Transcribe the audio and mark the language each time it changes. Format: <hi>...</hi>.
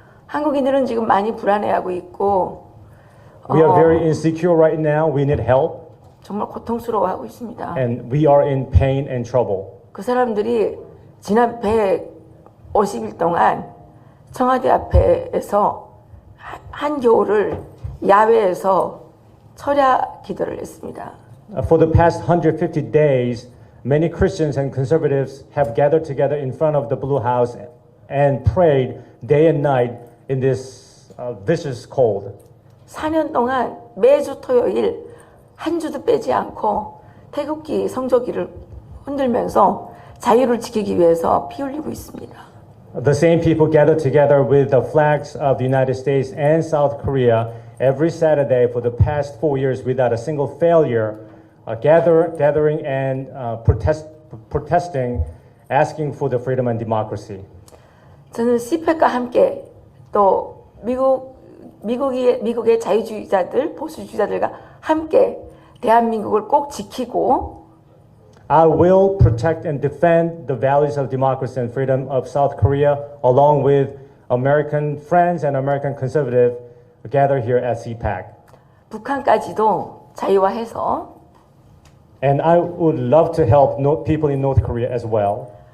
<ko>한국인들은 지금 많이 불안해하고 있고</ko> <en>We are very insecure right now. We need help.</en> <ko>정말 고통스러워하고 있습니다.</ko> <en>And we are in pain and trouble.</en> <ko>그 사람들이 지난 150일 동안 청와대 앞에서 한겨울을 야외에서 철야 기도를 했습니다.</ko> <en>For the past 150 days, many Christians and conservatives have gathered together in front of the Blue House and prayed day and night in this vicious cold.</en> <ko>4년 동안 매주 토요일 한 주도 빼지 않고 태극기, 성조기를 흔들면서 자유를 지키기 위해서 피 흘리고 있습니다.</ko> <en>The same people gathered together with the flags of the United States and South Korea every Saturday for the past 4 years without a single failure, gathering and protesting, asking for the freedom and democracy.</en> <ko>저는 CPAC과 함께 또 미국의 자유주의자들, 보수주의자들과 함께 대한민국을 꼭 지키고</ko> <en>I will protect and defend the values of democracy and freedom of South Korea along with American friends and American conservatives gathered here at CPAC.</en> <ko>북한까지도 자유화해서</ko> <en>And I would love to help people in North Korea as well.</en>